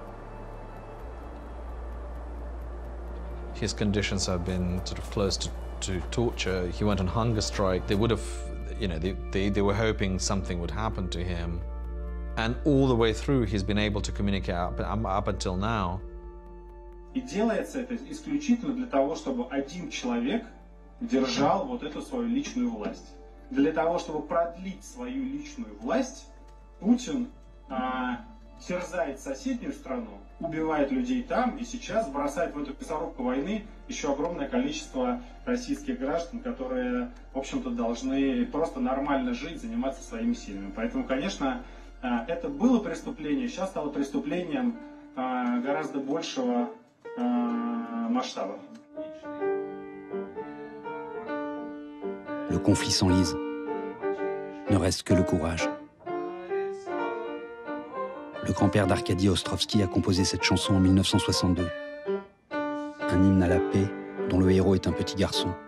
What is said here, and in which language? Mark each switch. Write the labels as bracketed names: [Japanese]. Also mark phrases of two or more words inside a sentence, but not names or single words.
[English] His conditions have been sort of close to torture. He went on hunger strike. They would have, you know, they were hoping something would happen to him. And all the way through, he's been able to communicate up until now. [Russian] И делается это исключительно для того, чтобы один человек держал вот эту свою личную власть. Для того, чтобы продлить свою личную власть, Путин терзает соседнюю страну, убивает людей там и сейчас бросает в эту мясорубку войны еще огромное количество российских граждан, которые, в общем-то, должны просто нормально жить, заниматься своими семьями. Поэтому, конечно, это было преступление, сейчас стало преступлением гораздо большего масштаба. [French] Le conflit s'enlise. Ne reste que le courage. Le grand-père d'Arkady Ostrovski a composé cette chanson en 1962. Un hymne à la paix dont le héros est un petit garçon.